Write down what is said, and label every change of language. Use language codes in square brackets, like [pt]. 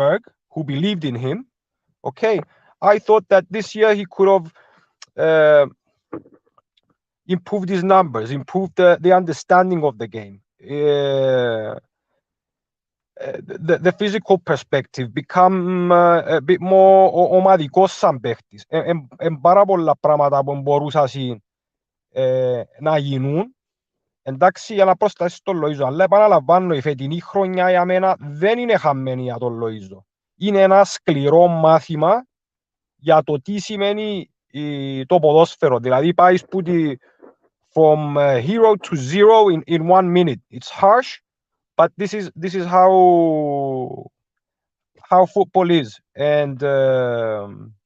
[en] Berg, who believed in him. Okay, I thought that this year he could have improved his numbers, improved the understanding of the game, the physical perspective, become a bit more [el] ομαδικός σαν παίχτης. Πάρα πολλά πράγματα που μπορούσαν να γίνουν. Εντάξει, για να προστάσεις τον Loizou, αλλά επαναλαμβάνω, η φετινή χρονιά για μένα δεν είναι χαμένη για τον Loizou. Είναι ένα σκληρό μάθημα για το τι σημαίνει το ποδόσφαιρο. Δηλαδή πάει [en] from hero to zero in 1 minute. It's harsh, but this is how football is. And